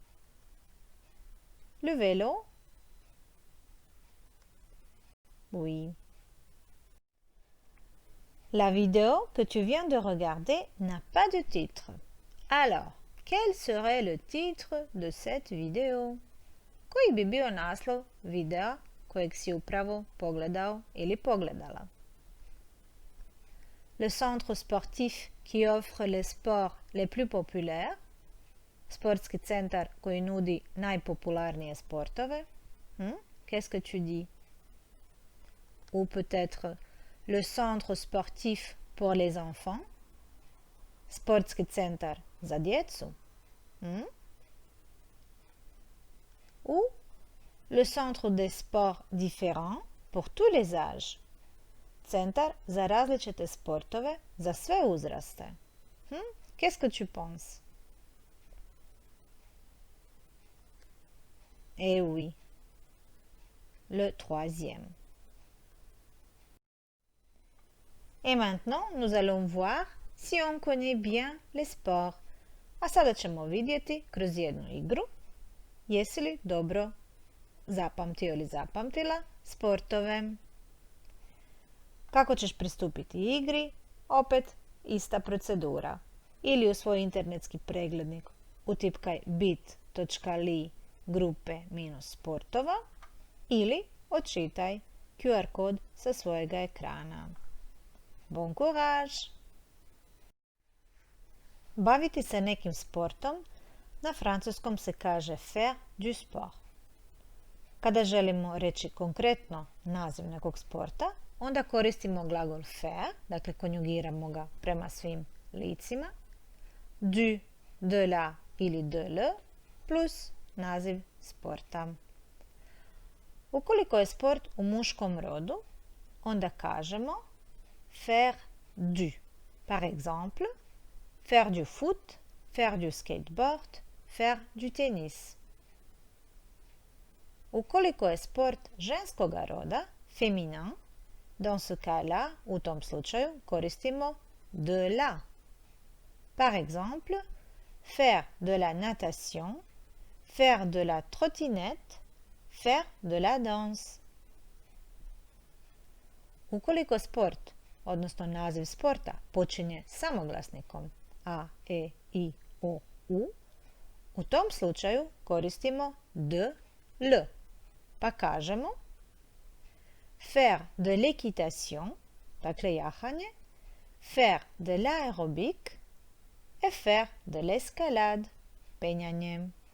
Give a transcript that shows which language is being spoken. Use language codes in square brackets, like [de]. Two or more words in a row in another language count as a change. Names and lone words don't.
[fr] Le vélo? Oui. La vidéo que tu viens de regarder n'a pas de titre. Alors, quel serait le titre de cette vidéo? [hr] Koji bi bio naslov videa kojeg si upravo pogledao ili pogledala? [fr] Le centre sportif qui offre les sports les plus populaires, [hr] sportski centar koji nudi najpopularnije sportove. [fr] Qu'est-ce que tu dis? Ou peut-être le centre sportif pour les enfants, [hr] sportski centar za djecu. [fr] Ou le centre des sports différents pour tous les âges. [hr] Centar za različite sportove za sve uzraste. [fr] Qu'est-ce que tu penses? Eh oui, le troisième. Et maintenant, nous allons voir si on connaît bien les sports. [hr] A sada ćemo vidjeti kroz jednu igru Jesi li dobro zapamtio ili zapamtila sportove? Kako ćeš pristupiti igri? Opet ista procedura. Ili u svoj internetski preglednik utipkaj bit.ly grupe -sportova ili očitaj QR kod sa svojega ekrana. [fr] Bon courage! [hr] Baviti se nekim sportom na francuskom se kaže [fr] faire du sport. [hr] Kada želimo reći konkretno naziv nekog sporta, onda koristimo glagol faire, dakle konjugiramo ga prema svim licima, [fr] du, de la [hr] ili [fr] de le, [hr] plus naziv sporta. Ukoliko je sport u muškom rodu, onda kažemo [fr] faire du. Par exemple, faire du foot, faire du skateboard, faire du tennis. [hr] Ukoliko je sport ženskoga roda, [fr] féminin, dans ce cas-là, [hr] u tom slučaju, koristimo [fr] de la. Par exemple, faire de la natation, faire de la trottinette, faire de la danse. [hr] Ukoliko sport, odnosno naziv sporta, počinje samoglasnikom a, e, i, o, u tom slučaju koristimo de, l, pa kažemo [fr] faire de l'équitation, [hr] dakle jahanje, [fr] faire de l'aérobic et faire de l'escalade, [hr] penjanje.